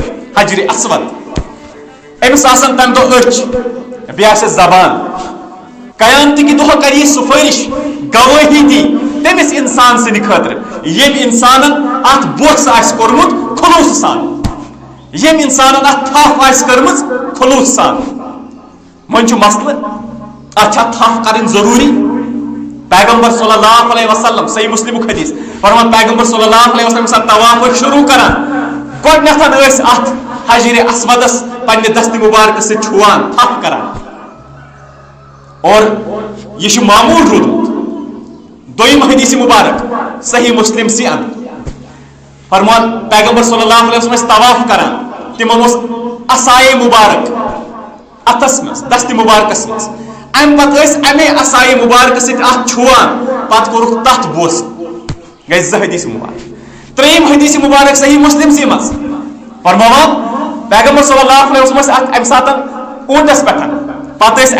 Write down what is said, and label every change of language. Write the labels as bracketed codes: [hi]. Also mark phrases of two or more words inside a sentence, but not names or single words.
[ks] حجر اسود امس آسن تمہِ دۄہ أچھ بیٚیہِ آسٮ۪س زبان قیامتٕکۍ دۄہ کرِ یہِ سُفٲرِش گوٲہی دی تٔمِس انسان سٕنٛدِ خٲطرٕ ییٚمۍ انسانن اتھ بوٚژھ آسہِ کوٚرمُت خلوٗص سان ییٚمۍ انسانن اتھ تھپھ آسہِ کٔرمٕژ خلوٗص سان وۄنۍ چھُ مسلہٕ اتھ چھا تھپھ کرٕنۍ ضروٗری پیغمبر [ar] صلی اللہ علیہ وسلم [ks] صحیح مسلمُک حدیث فرمان پیغمبر [ar] صلی اللہ علیہ وسلم [ks] ساتھ طواف شروع کران گۄڈنیتھ ٲسۍ اتھ حجر اسودس پننہِ دستہِ مبارکہٕ سۭتۍ چھُوان تھپھ کران اور یہ چھُ معموٗل روٗدمُت دوٚیِم حدیث مبارک صحیح مسلم سی اندر فرمان پیغمبر [ar] صلی اللہ علیہ وسلم [ks] ٲسۍ طواف کران تِمن اوس عصایے مبارک اتھس منٛز دستہِ مبارکس منٛز ام پتہٕ ٲسۍ امے عصایے مبارکہٕ سۭتۍ اتھ چھُوان پتہٕ کوٚرُکھ تتھ بوس گٔے زٕ حدیث مبارک ترٛیٚیِم حدیث مبارک صحیح مسلم سی منٛز فرماوان پیغمبر [ar] صلی اللہ علیہ وسلم [ks] ٲسۍ اتھ امہِ ساتہٕ اوٗنٹس پٮ۪ٹھ پتہٕ ٲسۍ